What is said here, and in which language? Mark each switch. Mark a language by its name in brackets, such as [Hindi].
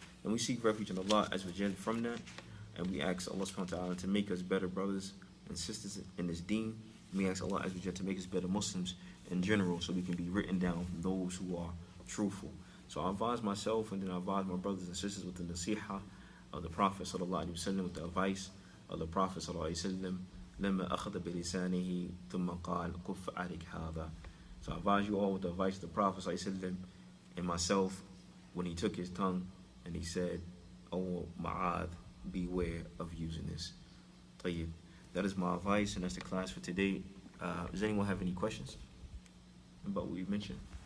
[English] And we seek refuge in Allah as well from that, and we ask Allah subhanahu wa ta'ala to make us better brothers and sisters in this deen. We ask Allah as well to make us better Muslims in general, so we can be written down from those who are truthful. So I advise myself, and then I advise my brothers and sisters with the nasiha of the Prophet sallallahu alaihi wasallam, with the advice of the Prophet sallallahu alaihi wasallam. [Arabic] لما أخذ بلسانه ثم قال كف عليك هذا. [English] So I advise you all with the advice of the Prophet sallallahu alaihi wasallam, and myself when he took his tongue and he said, "Oh Ma'ad, beware of using this." [Arabic] طيب. [English] That is my advice, and that's the class for today. Does anyone have any questions about what we mentioned?